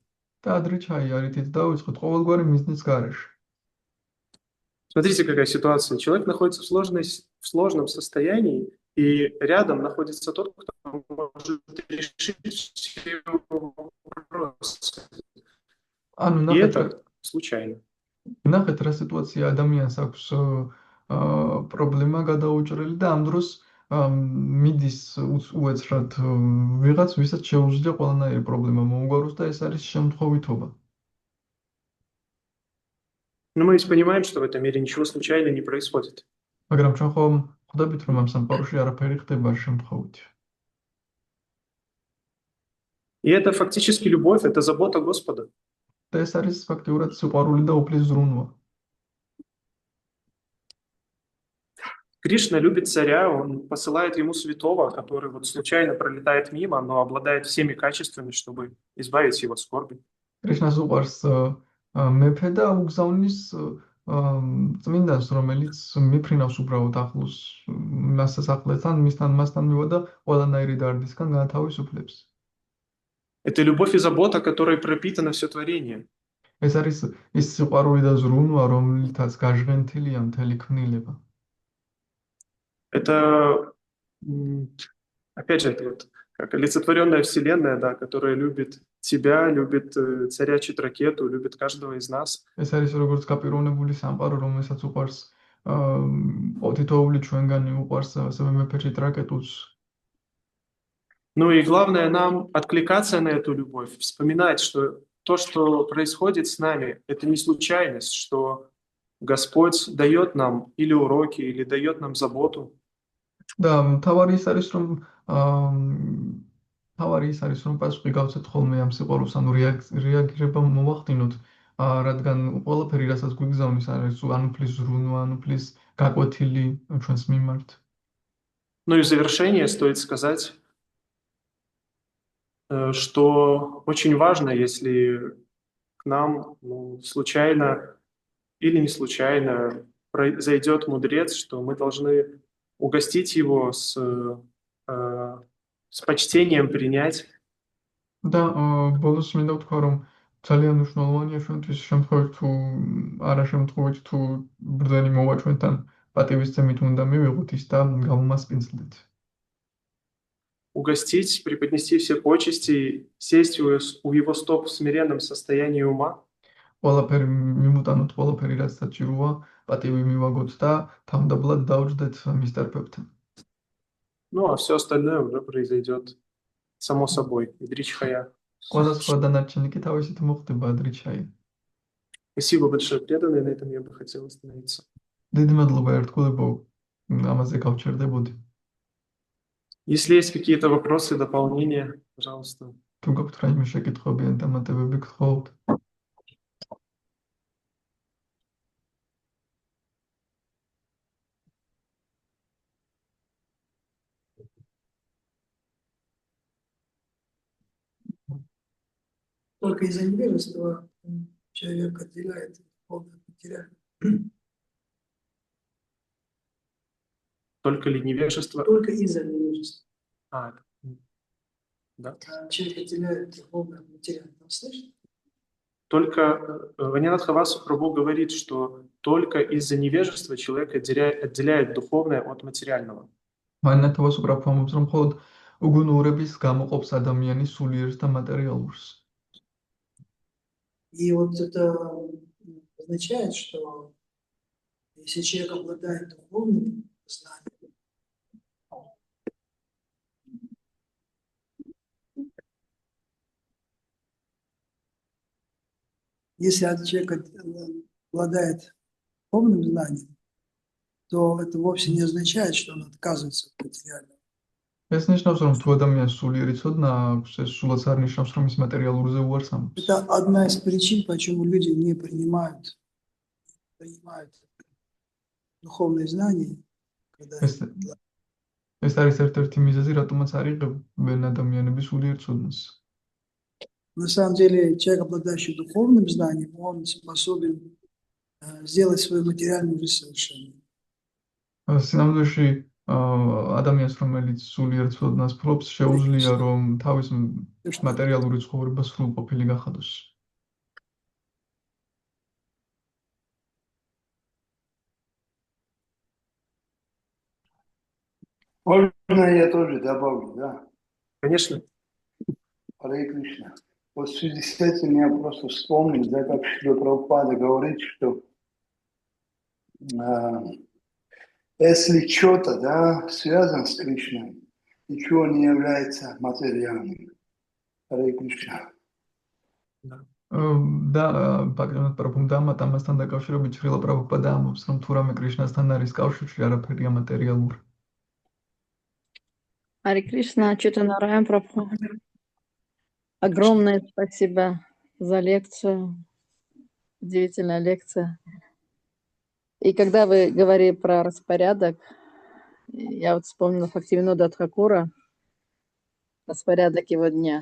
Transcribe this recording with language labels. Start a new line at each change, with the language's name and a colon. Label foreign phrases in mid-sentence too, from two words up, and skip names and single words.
Georgian: და ადრიჩაი არითით დავიწყოთ ყოველგვარი მიზნის გარეშე.
Russian: Смотрите, какая ситуация. Человек находится в сложном состоянии, и рядом находится тот, кто может решить все его вопросы. И это случайно.
Georgian: ნახეთ რა სიტუაცია ადამიანს აქვს პრობლემა გადაუჭრელი და ამ დროს მიდის უეცრად ვიღაც ვისაც შეუძლია ყველანაირი პრობლემა მოუგვაროს და ეს არის შემთხვევითობა.
Russian: Но мы ведь понимаем, что в этом мире ничего случайно не происходит.
Georgian: მაგრამ ჩვენ ხომ ხვდებით, რომ ამ სამყაროში არაფერი ხდება შემთხვევით.
Russian: И это фактически любовь, это забота Господа.
Georgian: და ეს არის ფაქტიურად სიყვარული და უფლის ზრუნვა.
Russian: Кришна любит царя, он посылает ему святого, который вот случайно пролетает мимо, но обладает всеми качествами, чтобы избавить его от скорби.
Georgian: კრიშნას უყვარს მეფე და უგზავნის წმინდანს, რომელიც მიფრინავს უბრალოდ ახლოს მასთან, მასთან მივა და ყველანაირი დარდისგან გაათავისუფლებს.
Russian: Это любовь и забота, которой пропитано все творение.
Georgian: ეს არის ის სიყვარული და ზრუნვა, რომლითაც გაჟღენთილია მთელი ქმნილება.
Russian: Это, опять же, это вот как олицетворенная вселенная, да, которая любит тебя, любит царя Читракету, любит каждого из нас.
Georgian: ეს არის როგორც გაპიროვნებული სამყარო, რომელსაც უყვარს თითოეული ჩვენგანი უყვარს ასევე მეფე ჭიტრაკეტუს.
Russian: Ну и главное нам откликаться на эту любовь, вспоминать, что то, что происходит с нами, это не случайность, что Господь дает нам или уроки, или дает нам заботу.
Georgian: და თავარი ის არის რომ პასუხი გავცეთ ხოლმე ამ სიყვარულს, ანუ რეაგირება მოვახდინოთ, რადგან ყველაფერი, რასაც გვიგზავნის, არის ან უფლის ზრუნვა, ან უფლის გაკვეთილი ჩვენს მიმართ.
Russian: Ну и в завершение стоит сказать, что очень важно, если к нам случайно или не случайно зайдет мудрец, что мы должны угостить его с почтением принять.
Georgian: და ბოლოს მინდა ვთქვა, რომ ძალიან მნიშვნელოვანია ჩვენთვის შემთხვევით თუ არა შემთხვევით თუ ბრძენი მოვა ჩვენთან პატივისცემით უნდა მივიღოთ ის და გავუმასპინძლდეთ.
Russian: Угостить, преподнести все почести, сесть у его стоп в смиренном состоянии ума.
Georgian: ყველაფერი მიმუტანოთ, ყველაფერი რაც საჭიროა, პატივი მივაგოთ და თავდაბლად დავჯდეთ მის ტერფებთან.
Russian: Ну, а все остальное уже произойдет само собой. Ядричхая.
Georgian: ყველა სხვა დანარჩენი კი თავისით მოხდება ადრიჩაი.
Russian: Спасибо большое, преданные. На этом я бы хотел остановиться.
Georgian: დიდი მადლობა ერთგულებო, ამაზე გავჩერდებოდი.
Russian: Если есть какие-то вопросы, дополнения, пожалуйста.
Georgian: თუ გაქვთ რაიმე შეკითხვები ან დამატებები, გთხოვთ.
Russian: Только из-за невежества человек отделяет полное материально. Только ли невежество? Только из-за невежества. Да. Человек отделяет духовное от материального. Слышно? Только Ванинат Хавасу Прабху говорит, что только из-за невежества человек отделяет духовное от материального.
Georgian: Ванинат Хавасу Прабху ამბობს, რომ მხოლოდ უგუნურების გამოყოფს ადამიანის სულიერს და материалურს.
Russian: И вот это означает, что если человек обладает духовным знанием, если человек обладает духовным знанием, то это вовсе не означает, что он отказывается от материального.
Georgian: ეს ნიშნავს, რომ თუ ადამიანს сулиერი ცოდნა აქვს, ეს სულაც არ ნიშნავს, რომ ის материалურზე უარს ამბობს.
Russian: Это одна из причин, почему люди не принимают духовные знания, когда
Georgian: ეს არის ერთ-ერთი მიზეზი, რატომაც არ იღებენ ადამიანები სულიერ ცოდნას.
Russian: на самом деле человек, обладающий духовным знанием, он способен сделать свою материальную жизнь совершенной.
Georgian: სინამდვილეში ადამიანს, რომელიც სულიერ ცოდნას ფლობს, შეუძლია, რომ თავის მატერიალური ცხოვრება სრულყოფილი გახადოს.
Russian: Можно я тоже добавлю, да? Конечно. Харе Кришна. Вот в связи с этим я просто вспомнил, да, как Шрила Прабхупада говорит, что если что-то, да, связано с Кришной, ничего не является материальным. Харе Кришна.
Georgian: და ბაგრატ პრაბჰუმ ამასთან დაკავშირებით შრილა პრაბჰუპადა ამბობს, რომ თუ რამე კრიშნასთან არის კავშირში, არაფერია მატერიალური.
Russian: Харе Кришна, Чайтанья Прабху. Огромное спасибо за лекцию. Удивительная лекция. И когда вы говорили про распорядок, я вот вспомнила Бхактивинода Тхакура, распорядок его дня.